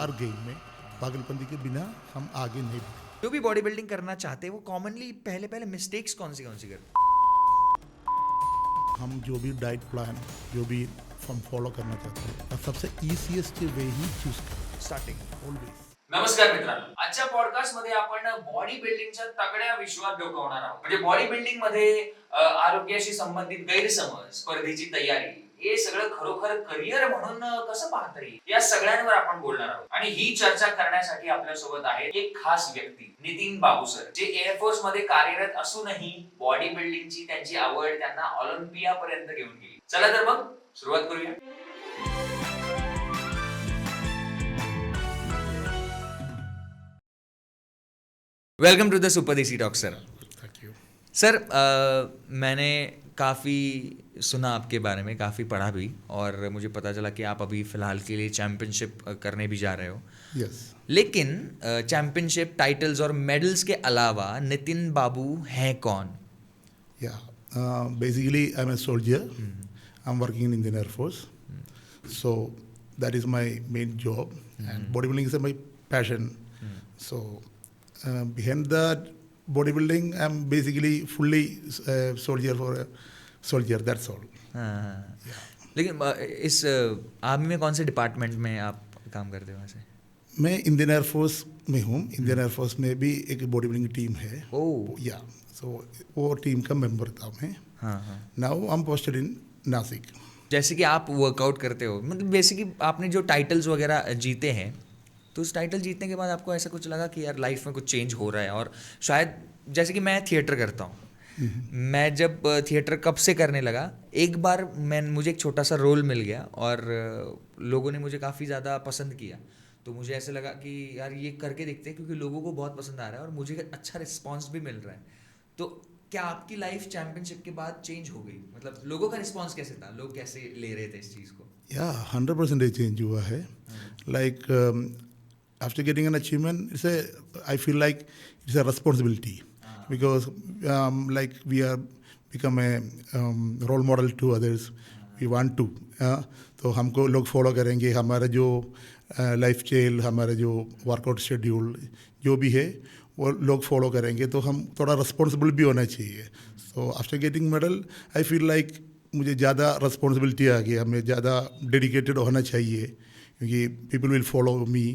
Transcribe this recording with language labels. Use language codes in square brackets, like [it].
[hi] हर game में पागलपंती के बिना हम आगे नहीं बढ़ते। जो भी बॉडी बिल्डिंग करना चाहते हैं वो कॉमनली पहले पहले मिस्टेक्स कौन सी करते हैं? हम जो भी डाइट प्लान जो भी हम फॉलो करना चाहते हैं, सबसे ईजीएस्ट वे ही चूज करें स्टार्टिंग ऑलवेज। [mr] नमस्कार मित्रांनो, आजच्या पॉडकास्ट मध्ये आपण बॉडी बिल्डिंगच्या तगड्या विश्वात डोकावणार आहोत. म्हणजे बॉडी बिल्डिंग मध्ये आरोग्याशी संबंधित गैरसमज, स्पर्धेची तयारी, हे सगळं खरोखर करिअर म्हणून कसं पाहता येईल, या सगळ्यांवर आपण बोलणार आहोत. आणि ही चर्चा करण्यासाठी आपल्या सोबत आहे एक खास व्यक्ती, नितीन बाबू सर, जे एअरफोर्स मध्ये कार्यरत असूनही बॉडी बिल्डिंगची त्यांची आवड त्यांना ऑलिम्पिया पर्यंत घेऊन गेली. चला तर मग सुरुवात करूया. [en] Welcome to the super desi talk sir. Thank you [hi] sir, मैंने काफ़ी सुना आपके बारे में, काफ़ी पढ़ा भी, और मुझे पता चला कि आप अभी फ़िलहाल के लिए चैम्पियनशिप करने भी जा रहे हो. [en] yes [hi] लेकिन चैम्पियनशिप टाइटल्स और मेडल्स के अलावा नितिन बाबू हैं कौन? [en] या basically I am a soldier. I am working in Indian air force, so that is my main job, and bodybuilding is my passion. So behind that bodybuilding, I'm basically fully soldier for a soldier, that's all. [hi] हाँ. लेकिन इस army में कौन से department में आप काम करते हो वैसे? मैं इंडियन एयरफोर्स में हूँ. इंडियन एयरफोर्स में भी एक बॉडी बिल्डिंग टीम है. ओह. या सो वो टीम का मेंबर था मैं. हाँ हाँ. [en] Now I am posted in Nashik. [hi] जैसे कि आप वर्कआउट करते हो, मतलब बेसिकली आपने जो टाइटल्स वगैरह जीते हैं, तो उस टाइटल जीतने के बाद आपको ऐसा कुछ लगा कि यार लाइफ में कुछ चेंज हो रहा है? और शायद जैसे कि मैं थिएटर करता हूँ, मैं जब थिएटर कब से करने लगा, एक बार मुझे एक छोटा सा रोल मिल गया और लोगों ने मुझे काफ़ी ज़्यादा पसंद किया, तो मुझे ऐसे लगा कि यार ये करके देखते हैं, क्योंकि लोगों को बहुत पसंद आ रहा है और मुझे अच्छा रिस्पॉन्स भी मिल रहा है. तो क्या आपकी लाइफ चैंपियनशिप के बाद चेंज हो गई? मतलब लोगों का रिस्पॉन्स कैसे था, लोग कैसे ले रहे थे इस चीज़ को? या 100% चेंज हुआ है. [en] Like after getting an achievement, I feel like it's a responsibility, because like we are become a role model to others. We want to, [hi] तो हमको लोग फॉलो करेंगे. हमारा जो लाइफ स्टाइल, हमारा जो वर्कआउट शेड्यूल जो भी है वो लोग फॉलो करेंगे, तो हम थोड़ा रिस्पॉन्सिबल भी होना चाहिए. [en] so after getting medal I feel like [hi] मुझे ज़्यादा रिस्पॉन्सिबिलिटी आ गई, हमें ज़्यादा डेडिकेटेड होना चाहिए, क्योंकि [en] People will follow me.